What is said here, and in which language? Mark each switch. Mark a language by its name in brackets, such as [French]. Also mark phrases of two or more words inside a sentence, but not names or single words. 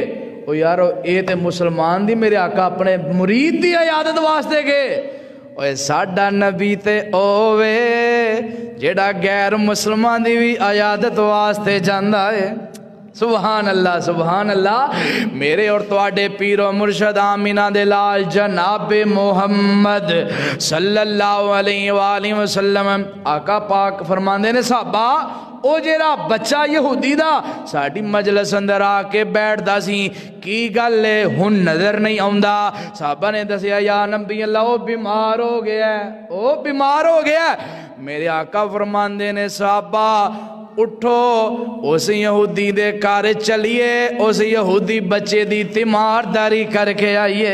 [Punjabi] او یارو یہ تے مسلمان دی میرے آقا اپنے مرید دی عیادت واسطے گئے. اوئے ساڈا نبی تے اووے جیڑا غیر مسلمان دی بھی عیادت واسطے جاندا ہے. [Arabic] سبحان الله سبحان الله. [Punjabi] میرے اور تہاڈے پیر و مرشد آمنہ دے لال جناب محمد [Arabic] صلى الله عليه وسلم [Punjabi] آقا پاک فرماندے نے صحابہ او جیڑا بچہ یہودی دا ساڈی مجلس اندر آ کے بیٹھدا سی کی گل ہے ہن نظر نہیں آؤندا. صحابہ نے دسیا [Arabic] يا نبي الله [Punjabi] او بیمار ہو گیا، او بیمار ہو گیا. میرے آقا فرماندے نے صحابہ اٹھو اس یہودی دے گھر چلیے، اس یہودی بچے دی تیمارداری کر کے آئیے.